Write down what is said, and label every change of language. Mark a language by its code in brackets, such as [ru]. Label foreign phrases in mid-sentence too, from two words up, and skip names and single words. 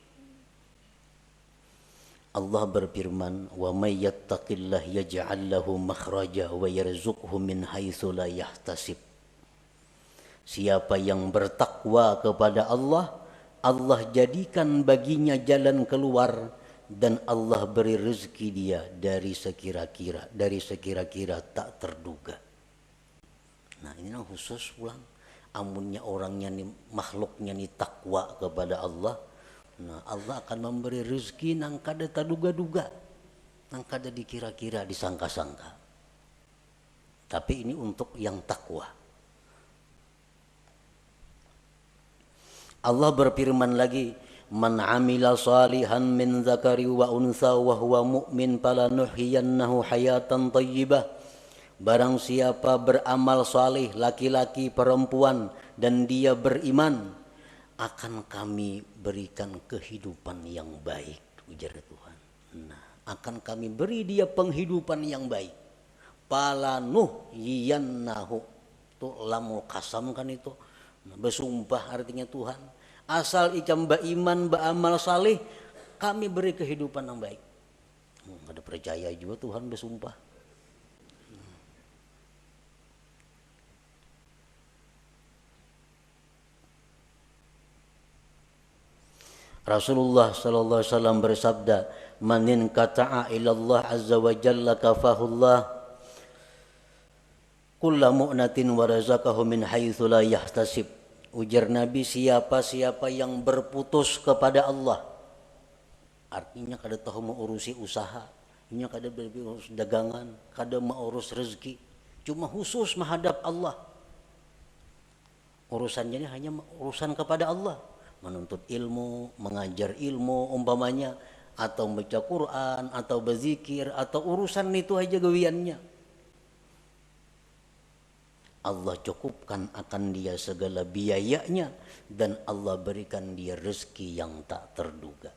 [bjn] Allah berfirman, [ar] "ومن يتق الله يجعل له مخرجا ويرزقه من حيث لا يحتسب." [bjn] Siapa yang bertakwa kepada Allah, Allah jadikan baginya jalan keluar dan Allah beri rezeki dia dari sekira-kira tak terduga. Nah, ini khusus pulang. Amunnya orangnya nih, makhluknya nih takwa kepada Allah. Nah, Allah akan memberi rezeki nang kada terduga-duga, nang kada dikira-kira, disangka-sangka. Tapi ini untuk yang takwa. Allah berfirman lagi, [ar] "من عمل صالحا من ذكر وأنثى وهو مؤمن فلنحيينه حياة طيبة." [bjn] Barang siapa beramal salih, laki-laki perempuan, dan dia beriman, akan kami berikan kehidupan yang baik, ujar Tuhan. Nah, akan kami beri dia penghidupan yang baik. Falanuhyiyannahu, itu [ar] لام القسم [bjn] kan itu. Bersumpah artinya Tuhan. Asal ikam beriman, beramal salih, kami beri kehidupan yang baik. Ada percaya juga Tuhan bersumpah. [ar] رسول الله صلى الله عليه وسلم bersabda, "من انقطع إلى الله عز وجل كفاه الله كل مؤنة ورزقه من حيث لا يحتسب." [bjn] Ujar Nabi, siapa yang berputus kepada Allah, artinya kada tahu mengurusi usaha, ini kada berurus dagangan, kada mengurus rezeki, cuma khusus menghadap Allah. Urusannya ini hanya urusan kepada Allah, menuntut ilmu, mengajar ilmu umpamanya, atau baca Quran, atau berzikir, atau urusan itu aja gawiannya. Allah cukupkan akan dia segala biayanya dan Allah berikan dia rezeki yang tak terduga.